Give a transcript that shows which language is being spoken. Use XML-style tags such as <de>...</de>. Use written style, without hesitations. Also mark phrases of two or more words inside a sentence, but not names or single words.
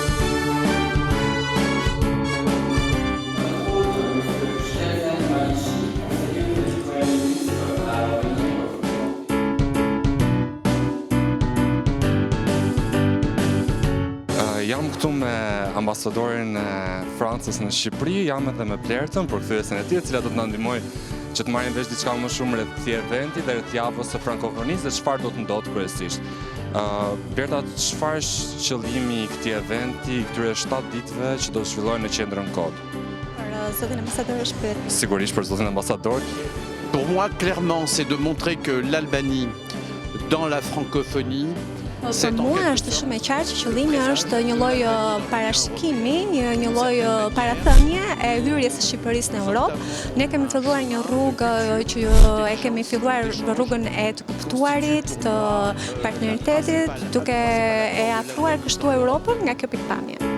<sq>Jam këtu me ambasadorin e Francës në Shqipëri, jam edhe me Plertën, përkthyesen e tij, e cila do të na ndihmojë që të marrim vesh diçka më shumë rreth këtij eventi dhe rreth javës së frankofonisë dhe çfarë do të ndodhë kryesisht. Berta, çfarë është qëllimi i këtij eventi, këtyre 7 ditëve që do të zhvillohen në qendrën Kod? Për zotin ambasador është pyet. Sigurisht për zotin ambasador.</sq> <fr>Pour moi, clairement, c'est de montrer que l'Albanie, dans la francophonie,</fr> <sq>Për mua është shumë e qartë që qëllimi është një lloj parashikimi, një lloj parathënie e hyrjes së Shqipërisë në Europë. Ne kemi filluar një rrugë që e kemi filluar rrugën e të kuptuarit, të partneritetit, duke e afruar kështu Europën nga kjo pikpamje.</sq>